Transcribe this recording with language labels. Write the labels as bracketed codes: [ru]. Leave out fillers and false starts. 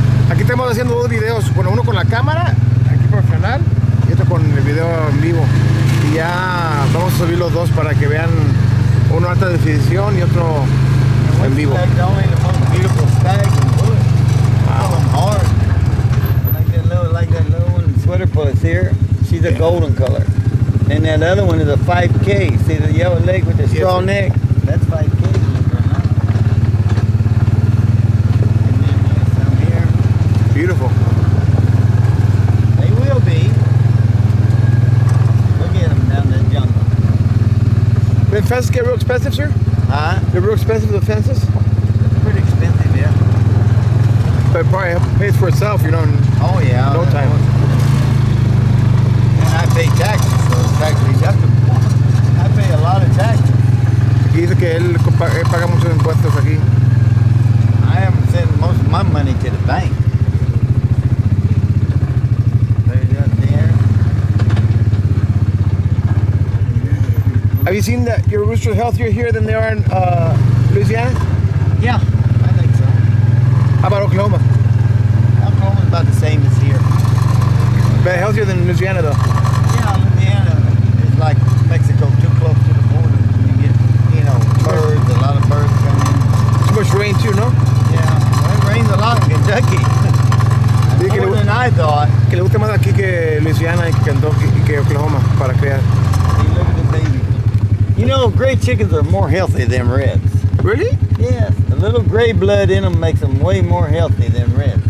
[es] Aquí estamos haciendo dos videos, bueno, uno con la cámara, aquí profesional, y otro con el video en vivo. Y ya vamos a subir los dos para que vean uno alta definición y otro en vivo. [en] That's only the most beautiful stag and bull. Wow. Hard. Like that little one, sweater puss here. She's a golden color. And that other one is a 5K. See the yellow leg with the straw neck? That's 5K. And then there's some here. Beautiful. They will be. Look at them down in the jungle. The fences get real expensive, sir? Huh? They're real expensive, the fences? It's pretty expensive, yeah. But it probably pays for itself, you know, in Oh yeah. no time. And I pay taxes, so it's tax deductible. I pay a lot of taxes. [es] Aquí dice que él paga muchos impuestos aquí. [en] I haven't sent most of my money to the bank. Put it up there. Have you seen that your roosters are healthier here than they are in Louisiana? Yeah, I think so. How about Oklahoma? Oklahoma's about the same as here. But healthier than Louisiana though. Yeah, Louisiana is like Mexico, too close to the border. You get, birds, a lot of birds come in. Too much rain too, no? Yeah, well, it rains a lot in Kentucky. More than I thought. [es] Que le gusta más aquí que Louisiana y que Kentucky y que Oklahoma para criar. [en] See, look at the baby. Gray chickens are more healthy than reds. Really? Yes, the little gray blood in them makes them way more healthy than reds.